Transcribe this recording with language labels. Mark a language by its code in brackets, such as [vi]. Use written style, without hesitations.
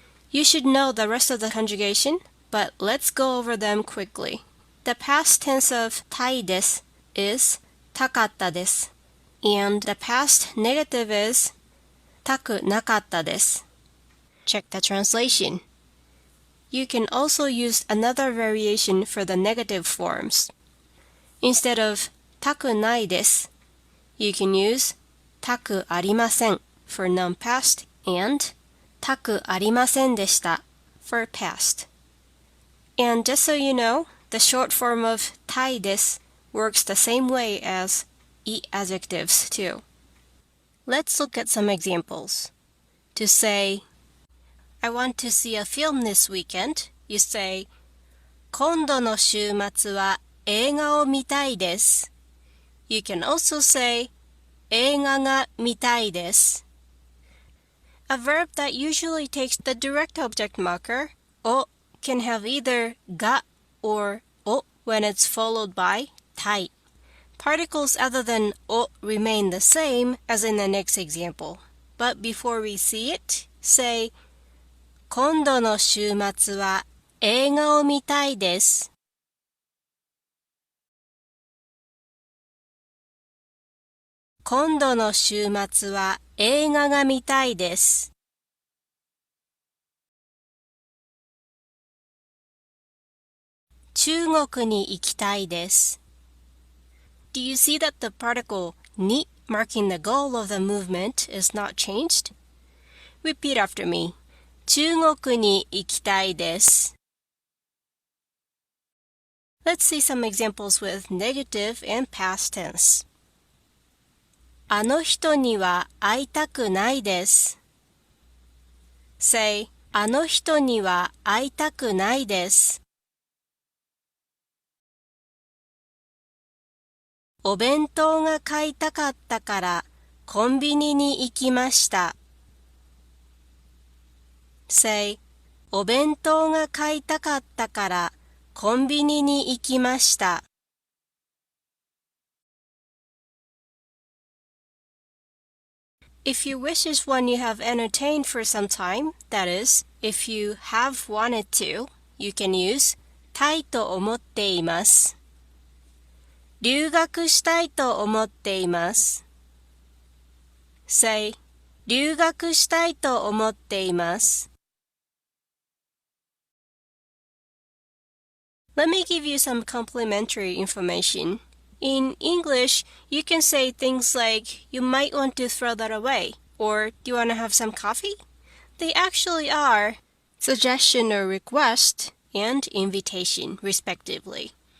[en] You should know the rest of the conjugation, but let's go over them quickly.The past tense of たいです is たかったです and the past negative is たくなかったです Check the translation. You can also use another variation for the negative forms. Instead of たくないです you can use たくありません for non-past and たくありませんでした for past. And just so you know,The short form of たいです works the same way as い adjectives too. Let's look at some examples. To say, I want to see a film this weekend, you say, [ja] 今度の週末は映画を見たいです。 [en] You can also say, [ja] 映画が見たいです。 [en] A verb that usually takes the direct object marker, を can have either が or お when it's followed by たい. Particles other than お remain the same as in the next example. But before we see it, say [ja] 今度の週末は映画を見たいです。今度の週末は映画が見たいです。中国に行きたいです。 [en] Do you see that the particle に marking the goal of the movement is not changed? Repeat after me. [ja] 中国に行きたいです。 [en] Let's see some examples with negative and past tense. [ja] あの人には会いたくないです。 [en] Say, [ja] あの人には会いたくないです。お弁当が買いたかったからコンビニに行きました。 [en] Say, [ja] お弁当が買いたかったからコンビニに行きました。 [en] If you wish is one you have entertained for some time, that is, if you have wanted to, you can use たいと思っています。 [ja] 留学したいと思っています。 [en] Say, [ja] 留学したいと思っています。 [en] Let me give you some complimentary information. In English, you can say things like, you might want to throw that away, or do you want to have some coffee? They actually are suggestion or request and invitation, respectively.